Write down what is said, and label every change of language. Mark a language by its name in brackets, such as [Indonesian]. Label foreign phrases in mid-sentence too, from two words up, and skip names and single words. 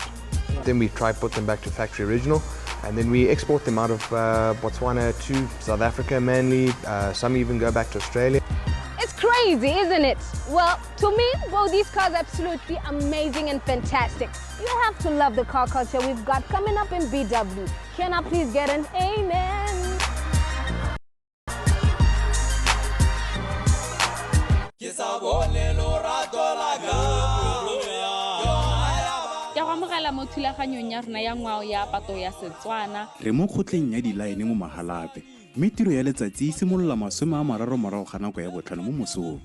[English] Then we try put them back to factory original, and then we export them out of Botswana to South Africa mainly. Some even go back to Australia. It's crazy, isn't it? Well, to me, both these cars are absolutely amazing and fantastic. You have to love the car culture we've got coming up in BW. Can I please get an amen? [Tswana] re mo kgotleng ya dilaene mo Mahalape mme tiro ya letsatsi e simolola 30 morago ga nako ya botlhano mo mosong.